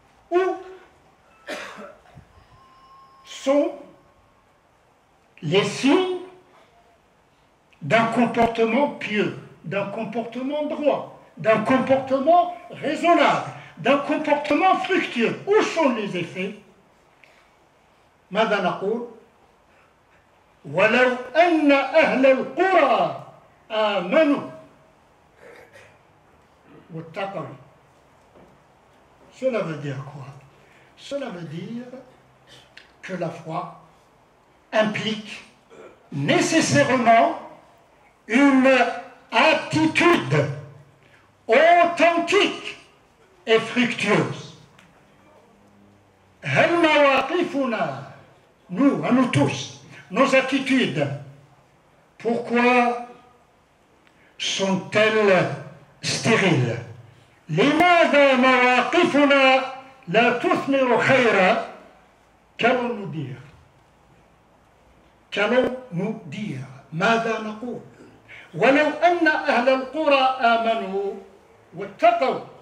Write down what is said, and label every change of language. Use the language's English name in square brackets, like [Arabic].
[French] Où sont les signes d'un comportement pieux, d'un comportement droit, d'un comportement raisonnable, d'un comportement fructueux? Où sont les effets? [Arabic] ماذا نقول؟ ولو أن أهل القرى آمنوا واتقوا. [French] Cela veut dire quoi? Cela veut dire que la foi implique nécessairement une attitude authentique et fructueuse. [Arabic] هل مواقفنا, [French] nous, à nous tous, nos attitudes, pourquoi sont-elles stériles? [Arabic] لماذا مواقفنا لا تثمر خيرا? [French] Qu'allons-nous dire? Qu'allons-nous dire? [Arabic] ماذا نقول؟ ولو أن أهل القرى آمنوا واتقوا.